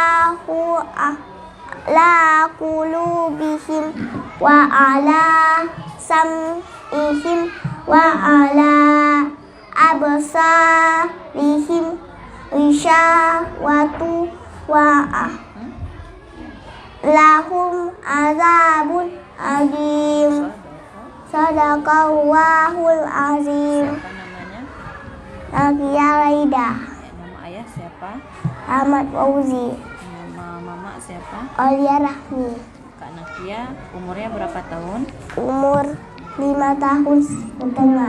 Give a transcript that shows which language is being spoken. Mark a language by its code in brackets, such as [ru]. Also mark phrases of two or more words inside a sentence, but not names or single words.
[ar] لى قلوبهم وعلى سمعهم وعلى أبصارهم غشاوة ولهم عذاب عظيم. صدق الله العظيم. [id] Nakia Raida. Nama ayah siapa? Ahmad Fauzi. Nama mama siapa? Aulia Rahmi. Kak Nakia umurnya berapa tahun? Umur 5 tahun setengah.